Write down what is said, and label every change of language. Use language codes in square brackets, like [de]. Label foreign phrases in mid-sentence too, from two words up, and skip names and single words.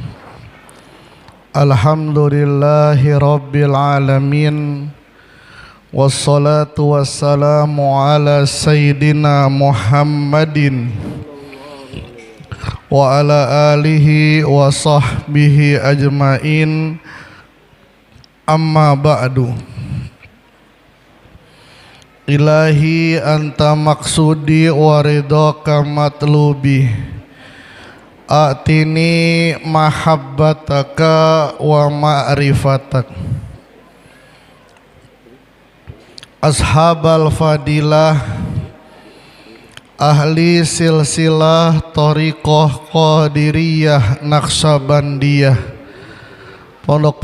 [ar] الحمد لله رب العالمين. والصلاة والسلام على سيدنا محمد وعلى آله وصحبه أجمعين. أما بعد. إلهي أنت مقصودي ورضاك مطلوبي. أعطني محبتك ومعرفتك. أصحاب الفضيلة, [id] ahli silsilah Thariqah Qadiriyah Naqsabandiyah, Pondok